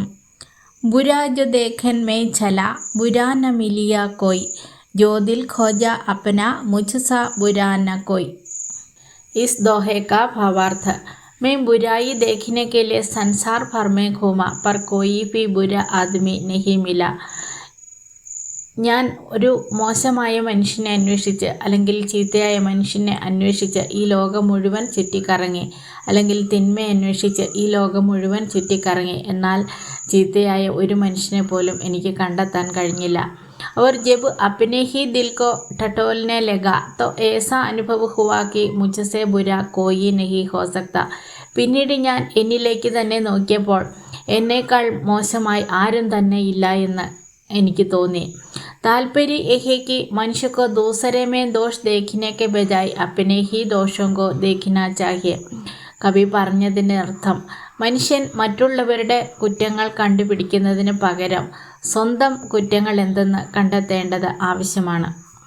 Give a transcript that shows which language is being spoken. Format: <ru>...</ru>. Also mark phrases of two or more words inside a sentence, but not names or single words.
<hi>बुरा जो देखन में चला, बुरा न मिलिया कोई, जो दिल खोजा अपना, मुझसा बुरा न कोई। इस दोहे का भावार्थ, मैं बुराई देखने के लिए संसार भर में घूमा पर कोई भी बुरा आदमी नहीं मिला।</hi> <ml>ഞാൻ ഒരു മോശമായ മനുഷ്യനെ അന്വേഷിച്ച് അല്ലെങ്കിൽ ചീത്തയായ മനുഷ്യനെ അന്വേഷിച്ച് ഈ ലോകം മുഴുവൻ ചുറ്റിക്കറങ്ങി, അല്ലെങ്കിൽ തിന്മ അന്വേഷിച്ച് ഈ ലോകം മുഴുവൻ ചുറ്റിക്കറങ്ങി, എന്നാൽ ചീത്തയായ ഒരു മനുഷ്യനെ പോലും എനിക്ക് കണ്ടെത്താൻ കഴിഞ്ഞില്ല.</ml> <hi>और जब अपने ही दिल को टटोलने लगा तो ऐसा अनुभव हुआ कि मुझसे बुरा कोई नहीं हो सकता.</hi> <ml>പിന്നീട് ഞാൻ എന്നിലേക്ക് തന്നെ നോക്കിയപ്പോൾ എന്നേക്കാൾ മോശമായി ആരും തന്നെ ഇല്ല എന്ന് എനിക്ക് തോന്നി.</ml> <hi>तात्पर्य यह है कि मनुष्य को दूसरे में दोष देखने के बजाय अपने ही दोषों को देखना चाहिए.</hi> <ml>കവി പറഞ്ഞതിൻ്റെ അർത്ഥം, മനുഷ്യൻ മറ്റുള്ളവരുടെ കുറ്റങ്ങൾ കണ്ടുപിടിക്കുന്നതിന് പകരം സ്വന്തം കുറ്റങ്ങൾ എന്തെന്ന് കണ്ടെത്തേണ്ടത് ആവശ്യമാണ്.</ml>